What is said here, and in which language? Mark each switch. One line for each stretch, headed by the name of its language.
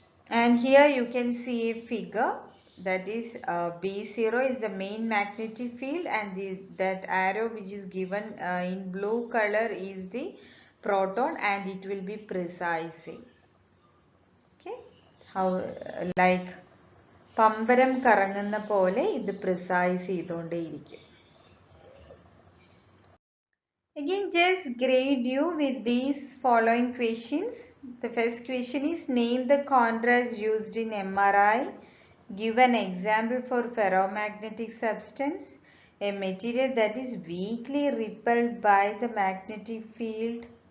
English: And here you can see a figure, that is B0 is the main magnetic field, and that arrow which is given in blue color is the proton, and it will be precising. Okay, how like
Malayalam: പമ്പരം കറങ്ങുന്ന പോലെ ഇത് precise ചെയ്തുകൊണ്ടേയിരിക്കും.
English: Again, just grade you with these following questions. The first question is, name the contrast used in MRI. Give an example for ferromagnetic substance, a material that is weakly repelled by the magnetic field.